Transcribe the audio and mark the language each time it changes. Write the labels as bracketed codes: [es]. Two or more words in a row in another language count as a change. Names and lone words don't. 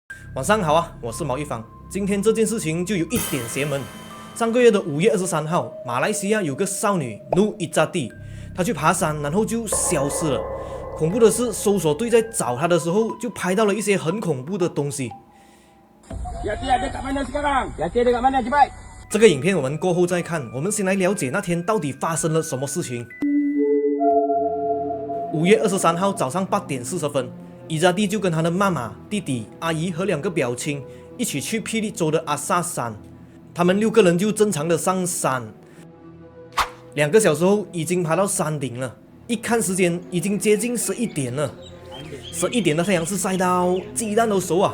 [zh] 晚上好啊，我是毛一方。今天这件事情就有一点邪门。上个月的5月23号，马来西亚有个少女努伊扎蒂，她去爬山，然后就消失了。恐怖的是，搜索队在找她的时候，就拍到了一些很恐怖的东西。 [ms] Yati ada kat mana sekarang? Yati ada kat mana? Cepat. [zh] 这个影片我们过后再看，我们先来了解那天到底发生了什么事情。5月23号早上8点40分，伊扎蒂就跟她的妈妈、弟弟、阿姨和2个表亲一起去霹雳州的阿萨山。他们6个人就正常的上山。2个小时后已经爬到山顶了，一看时间已经接近11点了。11点的太阳是晒到鸡蛋都熟啊！